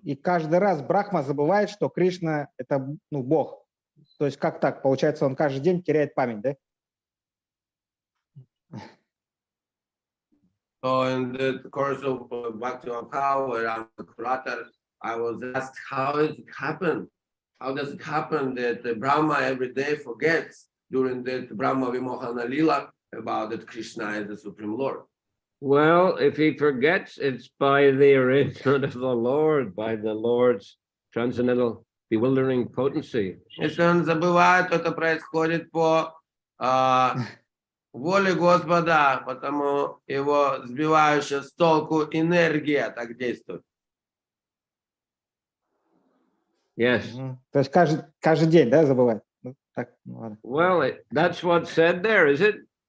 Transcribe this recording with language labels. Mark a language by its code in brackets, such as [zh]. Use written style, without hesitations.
[ru] И каждый раз Брахма забывает, что Кришна – это Бог. То есть как так? Получается, он каждый день теряет память, да? [en] So in the course of Bhaktivinoda, where I'm the curator, I was asked, how does it happen? How does it happen that the Brahma every day forgets during the Brahma Vimohana Lila about that Krishna is the Supreme Lord? Well, if he forgets, it's by the arrangement of the Lord, by the Lord's transcendental bewildering potency. [ru] Если он забывает, то это происходит по воле Господа, потому его сбивающая с толку энергия так действует. [en] Yes. [ru] То есть каждый день, да, забывает? Так, ладно. [en] Well, that's what's said there, is it?